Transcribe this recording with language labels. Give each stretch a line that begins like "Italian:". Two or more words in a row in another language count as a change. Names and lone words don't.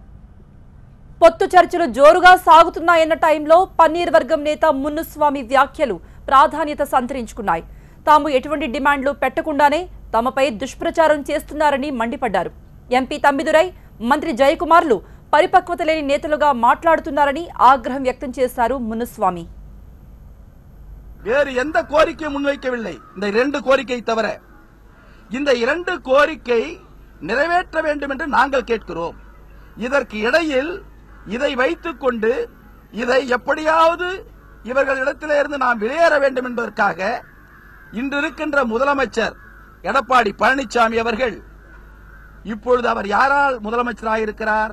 Telugu: పొత్తు చర్చలు జోరుగా సాగుతున్నాయన్న టైంలో పన్నీర్ వర్గం నేత మున్నుస్వామి వ్యాఖ్యలు ప్రాధాన్యత సంతరించుకున్నాయి. తాము ఎటువంటి డిమాండ్లు పెట్టకుండానే తమపై దుష్ప్రచారం చేస్తున్నారని మండిపడ్డారు. ఎంపీ తంబిదురై, మంత్రి జయకుమార్లు పరిపక్వత లేని నేతలుగా మాట్లాడుతున్నారని ఆగ్రహం వ్యక్తం చేశారు మున్నుస్వామి.
Tamil: வேறு எந்த கோரிக்கை முன்வைக்கவில்லை. இந்த இரண்டு கோரிக்கை தவிர இந்த இரண்டு கோரிக்கை நிறைவேற்ற வேண்டும் என்று நாங்கள் கேட்கிறோம். இதற்கு இடையில் இதை வைத்துக் கொண்டு இதை எப்படியாவது இவர்களிடத்திலே இருந்து நாம் வெளியேற வேண்டும் என்பதற்காக இன்று இருக்கின்ற முதலமைச்சர் எடப்பாடி பழனிசாமி அவர்கள் இப்பொழுது அவர் யாரால் முதலமைச்சராக இருக்கிறார்?